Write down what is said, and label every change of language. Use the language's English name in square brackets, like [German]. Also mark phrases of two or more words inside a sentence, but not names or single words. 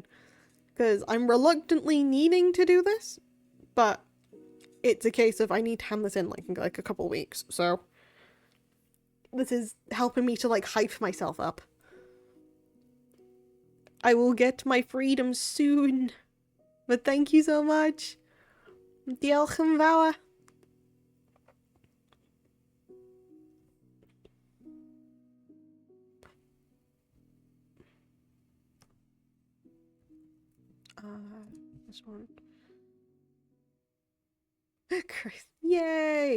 [English] Because I'm reluctantly needing to do this, but it's a case of I need to hand this in like a couple weeks. So this is helping me to like hype myself up. I will get my freedom soon. But thank you so much. [Welsh] Diolch yn fawr. [English] This one. Chris. Yay!